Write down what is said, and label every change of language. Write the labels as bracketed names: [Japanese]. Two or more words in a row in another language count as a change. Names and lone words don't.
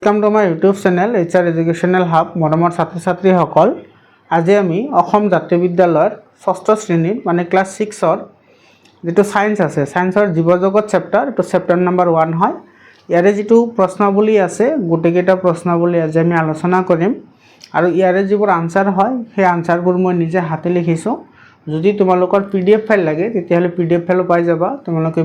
[English] Welcome to my YouTube channel HR Educational Hub [Assamese] मरমৰ ছাত্ৰ ছাত্ৰীসকল আজি আমি অসম জাতীয় বিদ্যালয়ৰ ষষ্ঠ শ্ৰেণীৰ মানে ক্লাস 6ৰ যেটো সায়েন্স আছে সায়েন্সৰ জীবজগত চেপ্টাৰ এটো [English] chapter number [Assamese] 1 হয় ইয়াৰে যেটো প্ৰশ্নাৱলী আছে গোটেইকেইটা প্ৰশ্নাৱলী আজি আমি আলোচনা কৰিম আৰু ইয়াৰে যিবোৰ আনসাৰ হয় সেই আনসাৰবোৰ মই নিজে হাতে লিখিছো যদি তোমালোকৰ [English] PDF file [Assamese] লাগে তেতিয়াহলে [English] PDF file [Assamese] পাই যাবা তোমালোকে